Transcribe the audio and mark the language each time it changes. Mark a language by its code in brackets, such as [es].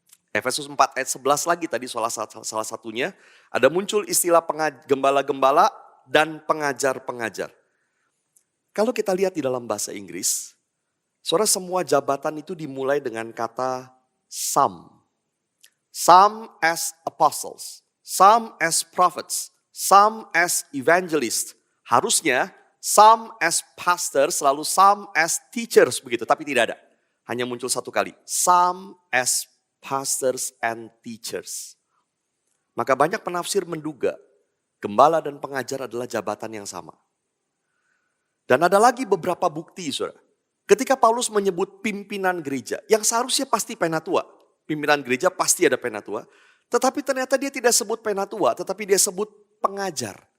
[id] Efesus 4 ayat 11 lagi tadi salah satunya. Ada muncul istilah gembala-gembala dan pengajar-pengajar. Kalau kita lihat di dalam bahasa Inggris, saudara semua jabatan itu dimulai dengan kata some. [en] Some as apostles, some as prophets, some as evangelists. [id] Harusnya [en] some as pastors, [id] selalu [en] some as teachers [id] begitu, tapi tidak ada. Hanya muncul satu kali, [en] some as pastors and teachers. [id] Maka banyak penafsir menduga gembala dan pengajar adalah jabatan yang sama. Dan ada lagi beberapa bukti saudara. Ketika Paulus menyebut pimpinan gereja, yang seharusnya pasti penatua. Pimpinan gereja pasti ada penatua. Tetapi ternyata dia tidak sebut penatua, tetapi dia sebut pengajar.